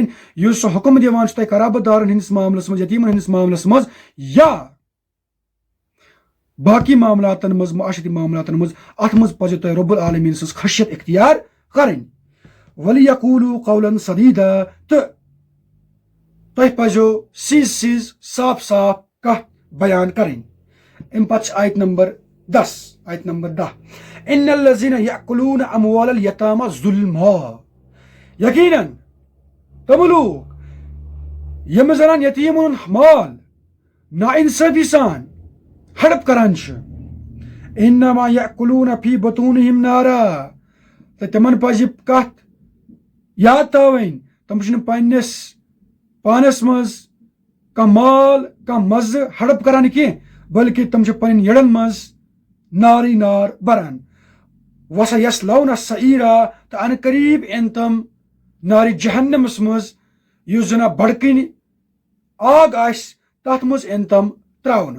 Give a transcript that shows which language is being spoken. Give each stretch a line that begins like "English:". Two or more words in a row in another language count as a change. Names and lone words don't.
Kashmiri: یُس سُہ حکم دِوان چھُ تۄہہِ قرابت دارن ہٕنٛدِس معاملس منٛز، یتیٖمن ہٕنٛدِس معاملس منٛز یا باقی معاملاتن منٛز، معاشرتی معاملاتن منٛز، اتھ منٛز پزیو تۄہہِ رب العالمین سٕنٛز خشیت اختیار کرٕنۍ.
Arabic: وَلْيَقُولُوا قَوْلًا سَدیٖدًا.
Kashmiri: تہٕ تۄہہِ پزیو سیٖز صاف کتھ بیان کرٕنۍ. امہِ پتہٕ چھِ آیت نمبر 10
Arabic: اِنَّ الَّذِينَ يَأْكُلُونَ أَمْوَالَ الْيَتَامَى ظُلْمًا.
Kashmiri: یقیناً تم لوگ یم زنان یتیمن مال نا انصافی سان ہڑپ کران چھِ،
Arabic: اِنَّمَا يَأْكُلُونَ فِي بُطُونِهِمْ نَارًا.
Kashmiri: تو تمن پزِ کتھ یاد تھاوٕنۍ تم چھِنہٕ پننس پانس منٛز کانٛہہ مال کانٛہہ مزٕ ہڑپ کران کینٛہہ، بلکہ تم چھِ پنٕنۍ یڑن منٛز نارٕے نار بران.
Arabic: وَسَيَصْلَوْنَ السَّعِيرَ
Kashmiri: تہٕ اَنہٕ قریب اِن تم نارِ جہنمس منٛز یُس زَن بڑکٕنۍ آگ آسہِ تَتھ منٛز اِن تم ترٛاونہٕ.